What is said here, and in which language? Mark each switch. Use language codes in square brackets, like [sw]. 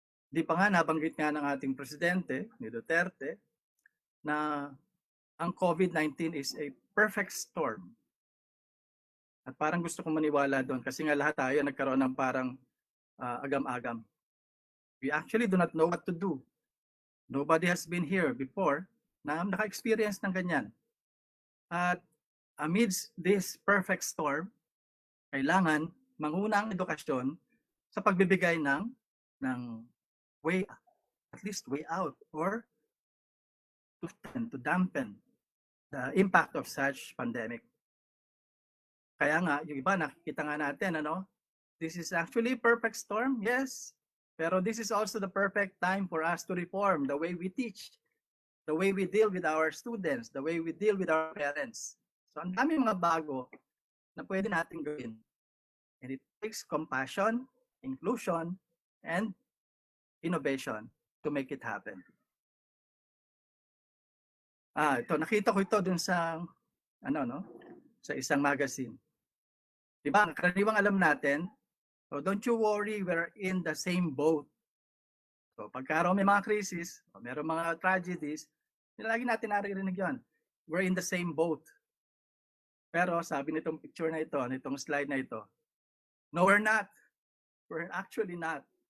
[tl] Di pa nga nabanggit nga ng ating presidente, ni Duterte, na ang COVID-19 [en] is a perfect storm. [tl] At parang gusto kong maniwala doon kasi nga lahat tayo nagkaroon ng parang agam-agam. [en] We actually do not know what to do. Nobody has been here before [tl] na naka-experience ng ganyan. [en] At amidst this perfect storm, [tl] kailangan manguna ang edukasyon sa pagbibigay ng [en] way, at least way out, or to dampen the impact of such pandemic. [tl] Kaya nga, yung iba nakikita nga natin, [en] this is actually perfect storm, yes, pero this is also the perfect time for us to reform the way we teach, the way we deal with our students, the way we deal with our parents. [tl] So ang dami mga bago na pwede natin gawin. [en] And it takes compassion, inclusion, and innovation to make it happen. [tl] Ito, nakita ko ito dun sa, sa isang magazine. Diba, karaniwang alam natin, [en] so don't you worry, we're in the same boat. [tl] So pagkaroon may mga crisis, meron mga tragedies, lagi natin naririnig yun. [en] We're in the same boat. [tl] Pero sabi nitong picture na ito, [en] nitong slide na ito, no, we're not. We're actually not.